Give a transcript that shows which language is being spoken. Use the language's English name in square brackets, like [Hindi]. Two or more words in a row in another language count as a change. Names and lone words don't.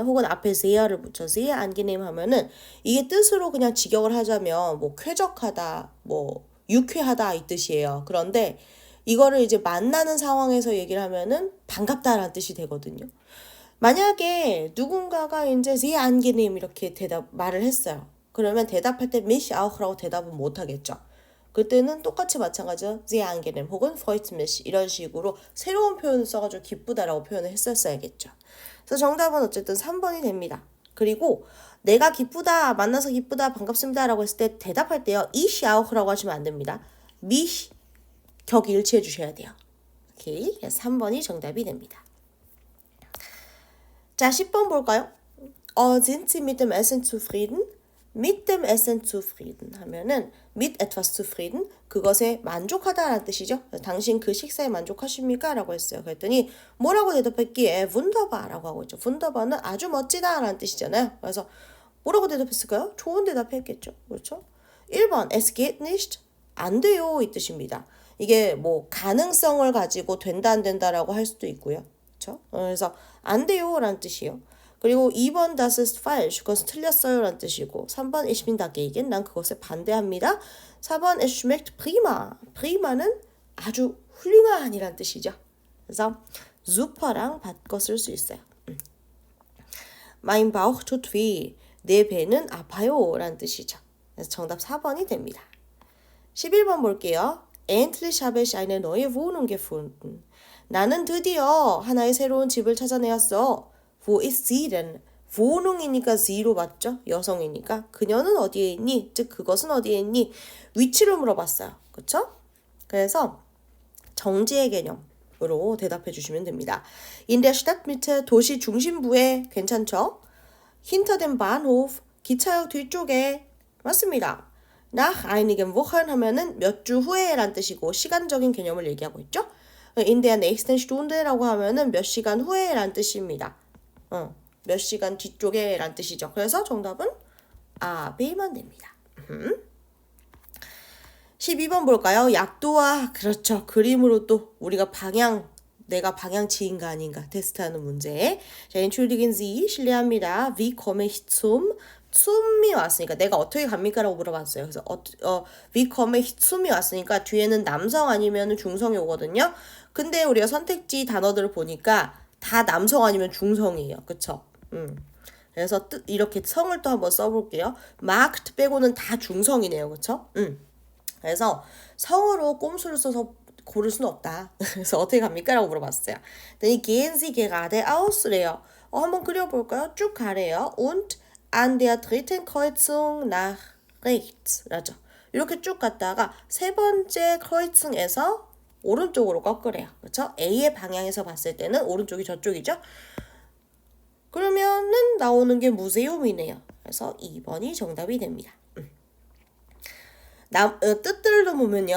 [Korean] 혹은 앞에 세야를 붙여서 안개님 하면은 이게 뜻으로 그냥 직역을 하자면 뭐 쾌적하다, 뭐 유쾌하다 이 뜻이에요. 그런데 이거를 이제 만나는 상황에서 얘기를 하면은 반갑다라는 뜻이 되거든요. 만약에 누군가가 이제 [German] Sie angenehm [Korean] 이렇게 말을 했어요. 그러면 대답할 때 [German] mich auch [Korean] 라고 대답은 못 하겠죠. 그때는 똑같이 마찬가지로 [German] Sie angenehm [Korean] 혹은 [German] freut mich [Korean] 이런 식으로 새로운 표현을 써가지고 기쁘다라고 표현을 했었어야겠죠. 그래서 정답은 어쨌든 3번이 됩니다. 그리고 내가 기쁘다, 만나서 기쁘다, 반갑습니다 라고 했을 때 대답할 때요. [German] ich auch [Korean] 라고 하시면 안 됩니다. mich 격 일치해 주셔야 돼요. 오케이. 그래서 3번이 정답이 됩니다. 자, 10번 볼까요? [German] Sind Sie mit dem Essen zufrieden? Mit dem Essen zufrieden [Korean] 하면은 [German] mit etwas zufrieden [Korean] 그것에 만족하다라는 뜻이죠. 당신 그 식사에 만족하십니까? 라고 했어요. 그랬더니 뭐라고 대답했기에 wunderbar 라고 하고 있죠. wunderbar는 아주 멋지다 라는 뜻이잖아요. 그래서 뭐라고 대답했을까요? 좋은 대답했겠죠. 그렇죠? 1번 [German] es geht nicht [Korean] 안 돼요 이 뜻입니다. 이게 뭐 가능성을 가지고 된다 안 된다라고 할 수도 있고요. 그렇죠? 그래서 안 돼요라는 뜻이요. 그리고 2번 [German] das ist falsch [Korean] 그것은 틀렸어요라는 뜻이고 3번 [German] ich bin dagegen [Korean] 난 그것에 반대합니다. 4번 [German] es schmeckt prima [Korean] prima는 아주 훌륭한이란 뜻이죠. 그래서 super랑 바꿔 쓸 수 있어요. [German] Mein Bauch tut weh. [Korean] 내 배는 아파요 라는 뜻이죠. 그래서 정답 4번이 됩니다. 11번 볼게요. [German] Endlich habe ich eine neue Wohnung gefunden. [Korean] 나는 드디어 하나의 새로운 집을 찾아내었어. [German] Wo ist sie denn? [Korean] Wohnung이니까 she로 맞죠? 여성이니까. 그녀는 어디에 있니? 즉 그것은 어디에 있니? 위치를 물어봤어요. 그렇죠? 그래서 정지의 개념으로 대답해 주시면 됩니다. [German] In der Stadtmitte [Korean] 도시 중심부에 괜찮죠? [German] Hinter dem Bahnhof [Korean] 기차역 뒤쪽에 맞습니다. [German] Nach einigen Wochen [Korean] 하면은 몇 주 후에란 뜻이고 시간적인 개념을 얘기하고 있죠. [German] In der nächsten Stunde [Korean] 라고 하면은 몇 시간 후에란 뜻입니다. 몇 시간 뒤쪽에란 뜻이죠. 그래서 정답은 A, B만 됩니다. 12번 볼까요? 약도와 그렇죠. 그림으로 또 우리가 내가 방향치인가 아닌가 테스트하는 문제. 자, [German] entschuldigen Sie, [Korean] 실례합니다. [German] Wie komme ich zum [Korean] 이 왔으니까 내가 어떻게 갑니까? 라고 물어봤어요. 그래서 [German] wie komme ich zum [Korean] 이 왔으니까 뒤에는 남성 아니면 중성이 오거든요. 근데 우리가 선택지 단어들을 보니까 다 남성 아니면 중성이에요. 그쵸? 그래서 이렇게 성을 또 한번 써볼게요. marked 빼고는 다 중성이네요. 그쵸? 그래서 성으로 꼼수를 써서 고를 수는 없다. 그래서 어떻게 갑니까? 라고 물어봤어요. 그랬더니 [German] gehen Sie gerade aus [Korean] 래요. 한번 그려볼까요? 쭉 가래요. [German] Und an der dritten Kreuzung nach rechts 라죠. [Korean] 이렇게 쭉 갔다가 세 번째 크로이층에서 오른쪽으로 꺾으래요. 그렇죠? A의 방향에서 봤을 때는 오른쪽이 저쪽이죠. 그러면은 나오는 게 무세움이네요. 그래서 2번이 정답이 됩니다. 뜻들로 보면요.